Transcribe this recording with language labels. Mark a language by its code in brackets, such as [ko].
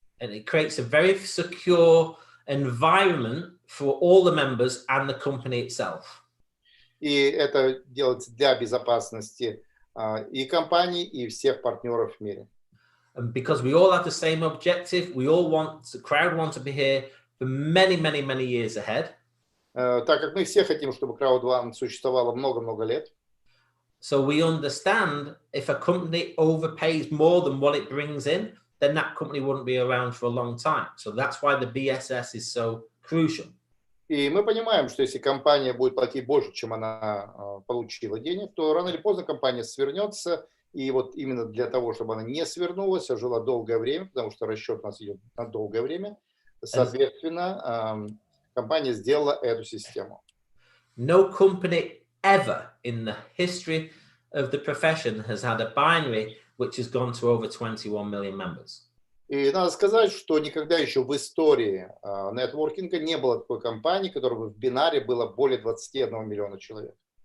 [en] And it creates a very secure environment for all the members and the company itself. [ru] И это делается для безопасности и компании, и всех партнеров в мире. [en] And because we all have the same objective, we all the crowd want to be here for many, many, many years ahead. [ru] Так как мы все хотим, чтобы Crowd1 существовало много-много лет. [en] So we understand if a company overpays more than what it brings in, then that company wouldn't be around for a long time. So that's why the BSS is so crucial. [ru] И мы понимаем, что если компания будет платить больше, чем она получила денег, то рано или поздно компания свернется. И вот именно для того, чтобы она не свернулась, а жила долгое время, потому что расчет у нас идет на долгое время, соответственно, компания сделала эту систему. [en] No company ever in the history of the profession has had a binary which has gone to over 21 million members. [ru] И надо сказать, что никогда еще в истории нетворкинга не было такой компании, которая бы в бинаре было более 21 миллиона человек.